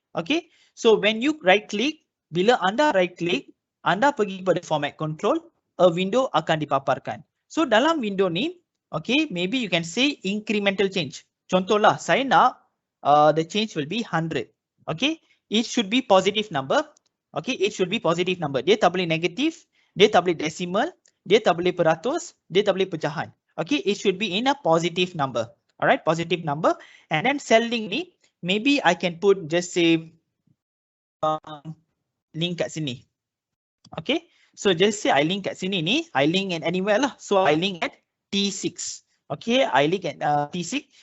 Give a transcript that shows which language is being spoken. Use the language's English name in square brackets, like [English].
[English] Okay, so when you right click, [Malay] bila anda right click, anda pergi kepada format control, a window akan dipaparkan. [English] So [Malay] dalam window ni, [English] okay, maybe you can say incremental change. [Malay] Contohlah, saya nak [English] the change will be 100. Okay, it should be positive number. Okay, it should be positive number. [Malay] Dia tak boleh negatif, dia tak boleh decimal, dia tak boleh peratus, dia tak boleh pecahan. [English] Okay, it should be in a positive number. Alright, positive number. And then cell link ni, maybe I can put just say link [Malay] kat sini. [English] Okay, so just say I link [Malay] kat sini ni, [English] I link at anywhere lah. So I link at T6. Okay, I link at T6.